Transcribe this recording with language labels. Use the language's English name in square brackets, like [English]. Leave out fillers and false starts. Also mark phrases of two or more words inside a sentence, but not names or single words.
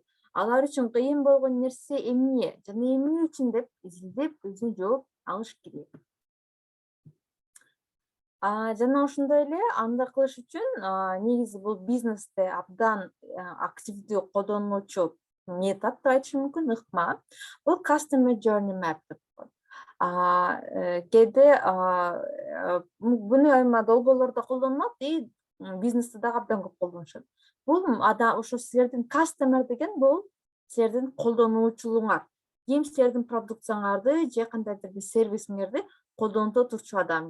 [Kyrgyz] Алар үчүн кыйын болгон нерсе эмне? Жана эмне үчүн деп изилдеп өзүнө жооп алыш керек. Жана ошондой эле андай кылыш үчүн негизи бул бизнесте абдан активдүү колдонулуучу метод деп айтышым мүмкүн, ыкма. Бул [English] customer journey map [Kyrgyz] деп коет. Кээде буну эми долбоорлордо колдонулат и бизнесте дагы абдан көп колдонушат. Бул ошо силердин customer деген бул силердин колдонуучулуңар. Ким силердин продукцияңарды же кандайдыр бир сервисиңерди колдонуп турчу адам.